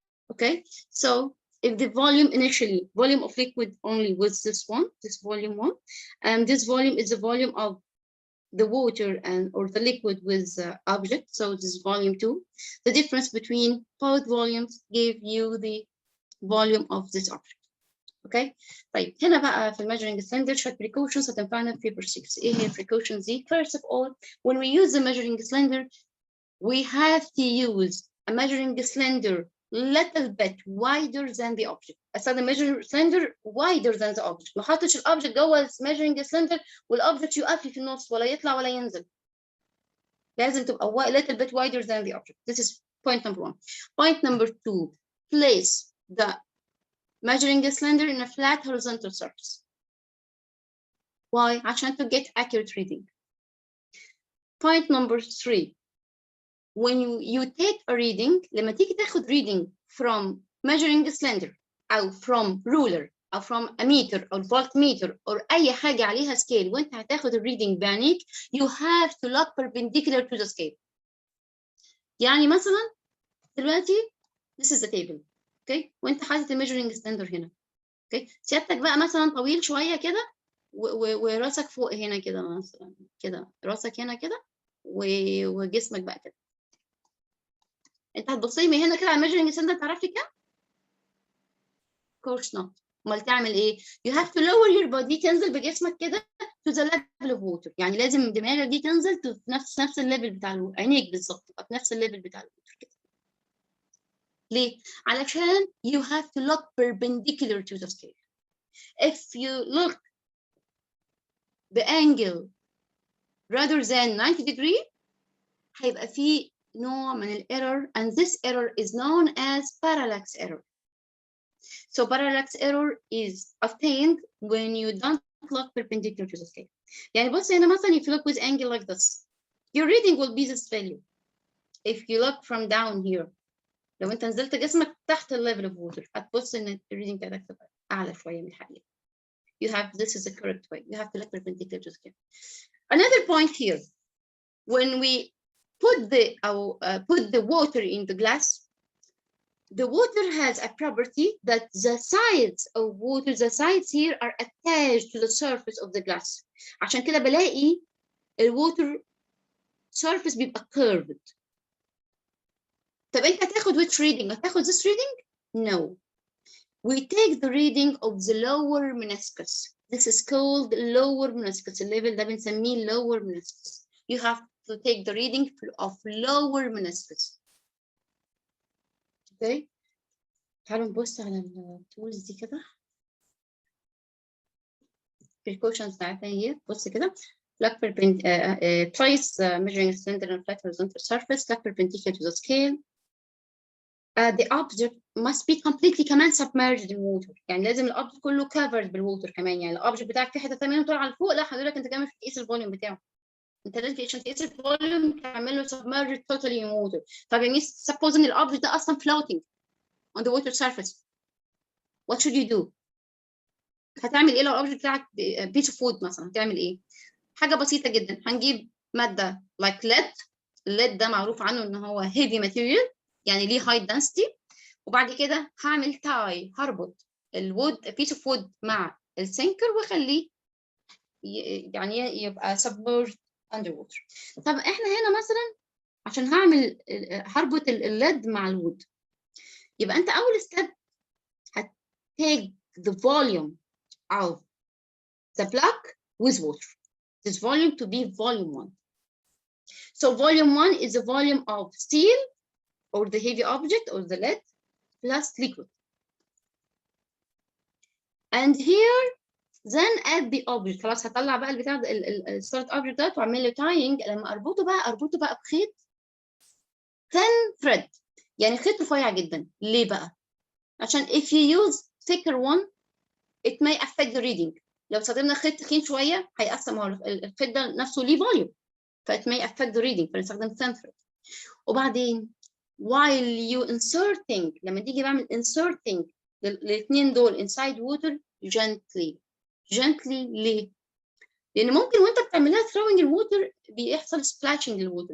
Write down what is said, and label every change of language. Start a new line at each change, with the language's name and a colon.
English: Okay, so if the volume initially, volume of liquid only was this one, this volume one, and this volume is the volume of the water and or the liquid with object, so this is volume 2. The difference between both volumes gave you the volume of this object.
Arabic: Okay, طيب هنا بقى في measuring cylinder شوية precautions هتنفعنا في paper 6. ايه هي
English: precautions دي؟ First of all, when we use the measuring cylinder, we have to use a measuring cylinder little bit wider than the object. استخدم measuring cylinder wider than the object.
Arabic: ما حطش الobject جوه measuring cylinder والobject يقف لي في النص ولا يطلع ولا ينزل. لازم تبقى
English: little bit wider than the object. This is point number 1. Point number 2, place the measuring cylinder in a flat horizontal surface. Why? عشان to get accurate reading. Point number 3. When you take a reading,
Arabic: لما تيجي تاخد
English: reading from measuring cylinder أو from ruler أو from a meter أو voltmeter or أي حاجة عليها scale
Arabic: وأنت هتاخد الريدنج بعينيك,
English: you have to look perpendicular to the scale.
Arabic: يعني مثلا دلوقتي
English: this is the table, okay?
Arabic: وأنت حاطط measuring cylinder هنا, okay? سيادتك بقى مثلا طويل شوية كده وراسك فوق هنا كده مثلا كده, راسك هنا كده وجسمك بقى كده. انت هتبصي من هنا كده على الميجرنج cylinder تعرفي كام؟ course not.
English: امال تعمل ايه؟ you have to lower your body,
Arabic: تنزل بجسمك كده
English: to the level of water.
Arabic: يعني لازم دماغك دي تنزل في نفس الليفل بتاع الووتر، عينيك بالظبط تبقى في نفس الليفل بتاع الووتر كده. ليه؟ علشان
English: you have to look perpendicular to the scale. If you look the angle rather than 90 degree
Arabic: هيبقى فيه نوع من
English: error, and this error is known as parallax error. So parallax error is obtained when you don't look perpendicular to the scale.
Arabic: يعني بص هنا مثلا
English: if you look with angle like this, your reading will be this value. If you look from down here,
Arabic: لو انت نزلت جسمك تحت level of water هتبص ان الريدنج بتاعتك تبقى اعلى شوية من الحقيقة.
English: You have, this is the correct way. You have to look perpendicular to the scale. Another point here, when we put the water in the glass, the water has a property that the sides of water, the sides here are attached to the surface of the glass.
Arabic: عشان كده بلاقي water surface بيبقى curved. طب انت هتاخد
English: which reading؟ هتاخد this reading? No. we take the reading of the lower meniscus. This is called lower meniscus.
Arabic: الليفل ده بنسميه lower meniscus.
English: You have to take the reading of lower meniscus.
Arabic: Okay. تعالوا نبص على التولز دي كده. precautions بتاعتها هي بص كده.
English: Flat twice measuring cylinder and flat horizontal surface, flat perpendicular to the scale. The object must be completely كمان submerged in water.
Arabic: يعني لازم الأوبجكت كله covered بالwater كمان. يعني الأوبجكت بتاعك في حتة ثانية طالع لفوق، لا حضرتك أنت كمان تقيس الفوليوم بتاعه. أنت لازم عشان تقيس الفوليوم تعمل له submerged totally in water. طب يعني suppose إن الأوبجكت ده أصلا
English: floating on the water surface. What should you do؟
Arabic: هتعمل إيه لو الأوبجكت بتاعك piece of wood مثلا؟ هتعمل إيه؟ حاجة بسيطة جدا. هنجيب مادة like lead. الليد ده معروف عنه إن هو heavy material يعني ليه high density. وبعد كده هعمل تاي، هربط الوود بيس اوف وود مع السنكر واخليه يعني يبقى submerged under water. طب احنا هنا مثلا عشان هربط الليد مع الوود، يبقى انت اول ستيب هتتيك
English: the volume of the block with water. This volume to be volume 1. So volume 1 is the volume of steel or the heavy object or the lead plus liquid. And here then add the object.
Arabic: خلاص هطلع بقى البتاع السوليد object ده واعمل له tying. لما اربطه بقى بخيط thin thread يعني خيط رفيع جدا. ليه بقى؟ عشان
English: if you use thicker one it may affect the reading.
Arabic: لو استخدمنا خيط تخين شويه هيقسم الخيط ده نفسه ليه volume ف
English: it may affect the reading
Arabic: فنستخدم thin thread. وبعدين
English: while you inserting
Arabic: لما تيجي بعمل inserting الاثنين دول inside water gently ليه؟ لأن ممكن وأنت بتعملها throwing الووتر بيحصل splashing للووتر.